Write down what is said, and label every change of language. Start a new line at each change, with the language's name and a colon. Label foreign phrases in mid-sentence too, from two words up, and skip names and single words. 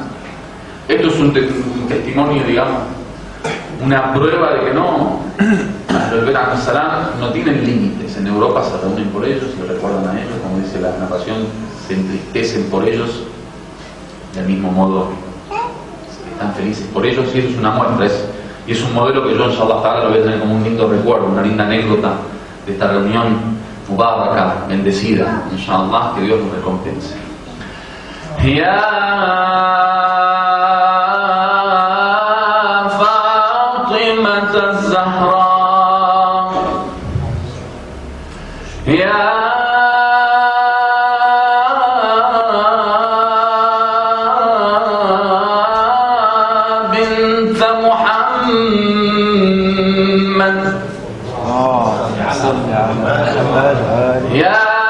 Spanish: Esto es un testimonio, digamos, una prueba de que no, al Salam no tienen límites. En Europa se reúnen por ellos, se recuerdan a ellos, como dice la narración, se entristecen por ellos, del mismo modo están felices por ellos, y eso es una muestra, y es un modelo que yo,
Arabic: إن شاء الله تعالى,
Spanish: lo voy a tener como un lindo recuerdo, una linda anécdota de esta reunión mubaraka, bendecida, inshallah, que Dios nos recompense.
Arabic: يا فاطمة الزهراء, ya يا